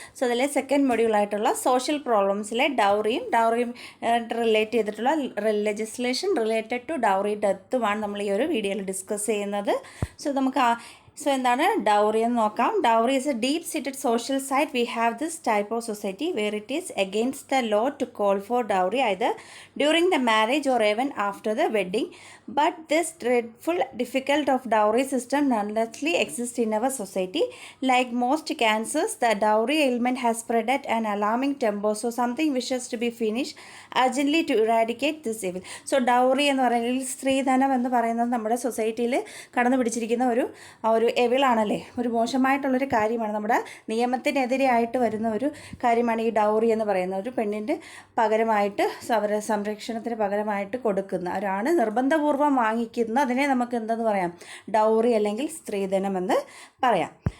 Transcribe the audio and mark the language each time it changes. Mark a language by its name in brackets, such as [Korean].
[Malayalam] So അതിലെ second മൊഡ്യൂളായിട്ടുള്ള social പ്രോബ്ലംസിലെ ഡൗറിയും relate ചെയ്തിട്ടുള്ള [English] legislation related to dowry [Malayalam] ഡെത്തുമാണ് നമ്മൾ ഈ ഒരു വീഡിയോയിൽ ഡിസ്കസ് ചെയ്യുന്നത്. സോ എന്താണ് ഡൗറി എന്ന് നോക്കാം. [English] Dowry is a deep seated social site. We have this type of society where it is against the law to call for dowry either during the marriage or even after the wedding. But this dreadful, difficult of dowry system nonetheless exists in our society. Like most cancers, the dowry ailment has spread at an alarming tempo. So something wishes to be finished urgently to eradicate this evil. [Malayalam] So dowry എന്ന് പറയുന്നത് സ്ത്രീധനം എന്ന് പറയുന്നത് നമ്മുടെ സൊസൈറ്റിയിൽ കടന്നു പിടിച്ചിരിക്കുന്ന ഒരു എവിളാണല്ലേ, ഒരു മോശമായിട്ടുള്ളൊരു കാര്യമാണ്. നമ്മുടെ നിയമത്തിനെതിരെയായിട്ട് വരുന്ന ഒരു കാര്യമാണ് ഈ ഡൗറി എന്ന് പറയുന്നത്. ഒരു പെണ്ണിൻ്റെ പകരമായിട്ട് അവരുടെ സംരക്ഷണത്തിന് പകരമായിട്ട് കൊടുക്കുന്ന ഒരാണ് നിർബന്ധപൂർവ്വം വാങ്ങിക്കുന്ന അതിനെ നമുക്ക് എന്തെന്ന് പറയാം, ഡൗറി അല്ലെങ്കിൽ സ്ത്രീധനം എന്ന് പറയാം.